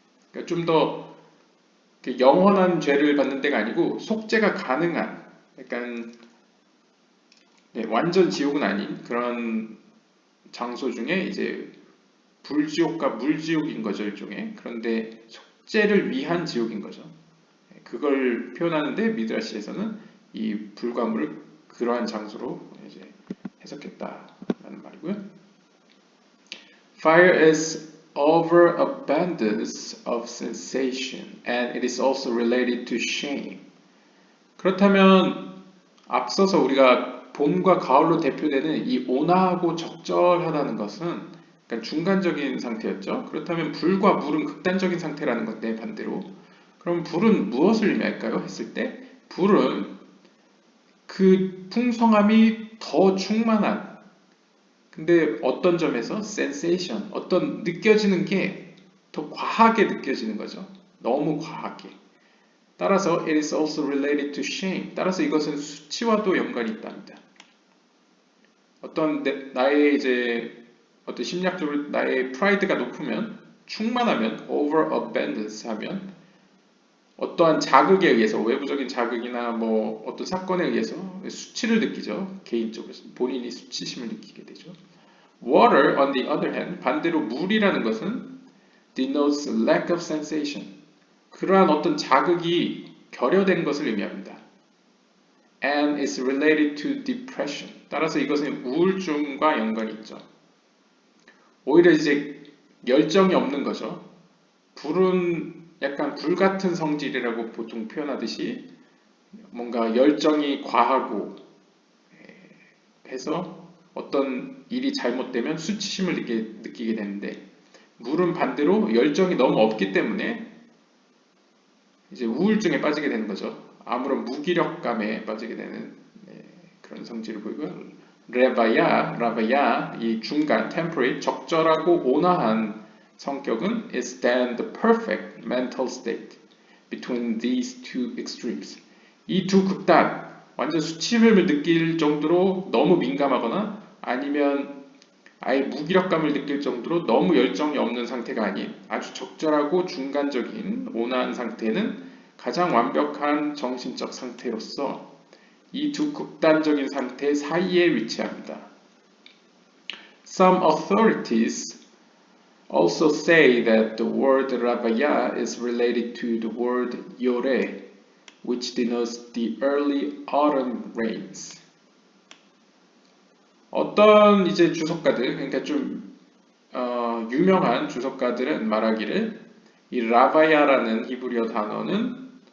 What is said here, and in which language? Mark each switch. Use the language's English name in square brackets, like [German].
[Korean] 그러니까 좀 더 영원한 죄를 받는 데가 아니고 속죄가 가능한, 약간 완전 지옥은 아닌 그런 장소 중에 이제 불지옥과 물지옥인 거죠, 일종의. 그런데 속죄를 위한 지옥인 거죠. 그걸 표현하는데 미드라시에서는 이 불과 물을 그러한 장소로 이제 해석했다라는 말이고요. [English] Fire is overabundance of sensation, and it is also related to shame. [Korean] 그렇다면 앞서서 우리가 봄과 가을로 대표되는 이 온화하고 적절하다는 것은 그러니까 중간적인 상태였죠. 그렇다면 불과 물은 극단적인 상태라는 건데 반대로 그럼 불은 무엇을 의미할까요? 했을 때 불은 그 풍성함이 더 충만한 근데 어떤 점에서 sensation, 어떤 느껴지는 게 더 과하게 느껴지는 거죠. 너무 과하게. 따라서 [English] it is also related to shame. [Korean] 따라서 이것은 수치와도 연관이 있답니다. 어떤 나의 이제 어떤 심리학적으로 나의 프라이드가 높으면 충만하면 overabundance 하면 어떠한 자극에 의해서 외부적인 자극이나 뭐 어떤 사건에 의해서 수치를 느끼죠. 개인적으로 본인이 수치심을 느끼게 되죠. [English] Water, on the other hand, [Korean] 반대로 물이라는 것은 [English] denotes lack of sensation. [Korean] 그러한 어떤 자극이 결여된 것을 의미합니다. [English] And is related to depression. [Korean] 따라서 이것은 우울증과 연관이 있죠. 오히려 이제 열정이 없는 거죠. 불은 약간 불같은 성질이라고 보통 표현하듯이 뭔가 열정이 과하고 해서 어떤 일이 잘못되면 수치심을 느끼게 되는데 물은 반대로 열정이 너무 없기 때문에 이제 우울증에 빠지게 되는 거죠. 아무런 무기력감에 빠지게 되는 그런 성질을 보이고요. [English] 라바야, [Korean] 이 중간, [English] temperate, [Korean] 적절하고 온화한 성격은 [English] is then the perfect mental state between these two extremes. [Korean] 이 두 극단, 완전 수치심을 느낄 정도로 너무 민감하거나 아니면 아예 무기력감을 느낄 정도로 너무 열정이 없는 상태가 아닌 아주 적절하고 중간적인 온화한 상태는 가장 완벽한 정신적 상태로서 이 두 극단적인 상태 사이에 위치합니다. [English] Some authorities also say that the word Rabaya is related to the word Yore, which denotes the early autumn rains. [Korean] 어떤 이제 주석가들, 그러니까 좀 유명한 주석가들은 말하기를 이 라바야라는 히브리어 단어는